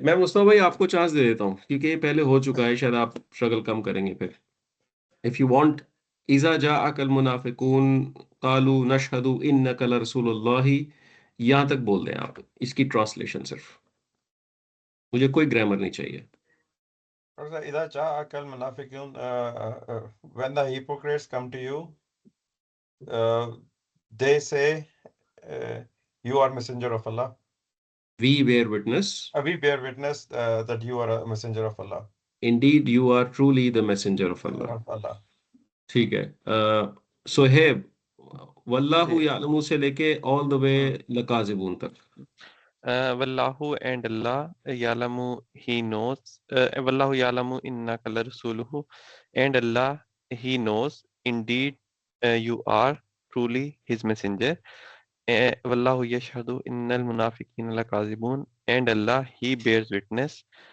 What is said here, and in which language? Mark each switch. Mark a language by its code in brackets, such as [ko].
[hi] मैं मुस्तफा भाई आपको चांस दे देता हूँ, क्योंकि ये पहले हो चुका है, शायद आप स्ट्रगल कम करेंगे फिर। [en] if you want, [ar] इजा जाअकल मुनाफिकून कालू नशहदु इन्नका लरसूलुल्लाह, [hi] यहां तक बोल दें आप इसकी ट्रांसलेशन सिर्फ, मुझे कोई ग्रामर नहीं चाहिए। [ar] إذا جاءك المنافقون [en] when the hypocrites come to you, they say, you are messenger of Allah. We bear witness. We bear witness that you are a messenger of Allah. Indeed, you are truly the messenger of Allah. Of Allah. [hi] ठीक है, सोहेब, वल्लाहु जी। यालमू से लेके [en] all the way [hi] लकाजिबून तक। [en] Wallahu and Allah ya'lamu, he knows. [ar] Wallahu ya'lamu innaka larasuluhu, [en] and Allah, he knows indeed you are truly his messenger. [ar] Wallahu yashhadu innal munafiqina lakazibun, [en] and Allah, he bears witness.